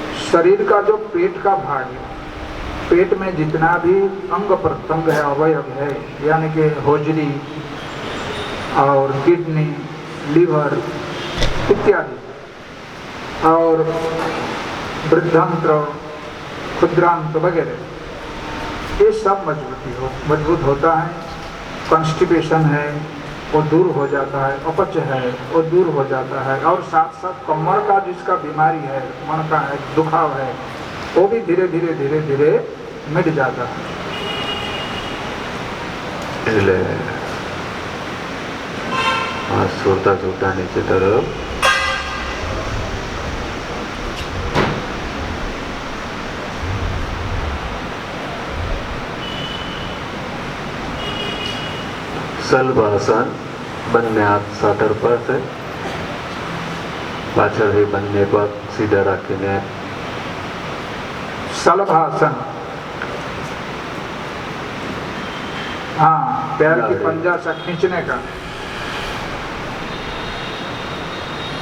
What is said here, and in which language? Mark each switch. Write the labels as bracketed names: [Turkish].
[Hindi] शरीर का जो पेट का भाग है, पेट में जितना भी अंग प्रत्यंग है, अवयव है, यानी कि होजरी और किडनी, लीवर इत्यादि, और वृद्धंत्र, क्षुद्रांत वगैरह, ये सब मजबूत होता है। कॉन्स्टिपेशन है वो दूर हो जाता है, अपच है वो दूर हो जाता है, और साथ साथ कमर का जिसका बीमारी है, मन का है, दुखाव है, वो भी धीरे धीरे धीरे धीरे मिट जाता है। [Gujarati] એટલે આ છોડતા છોડતા નીચે તરફ સલભાસન, બંને હાથ સાતર પર છે, પાછળથી બંને પગ સીધા રાખીને [Hindi] सलभासन, हाँ, पैर की पंजा से खींचने का।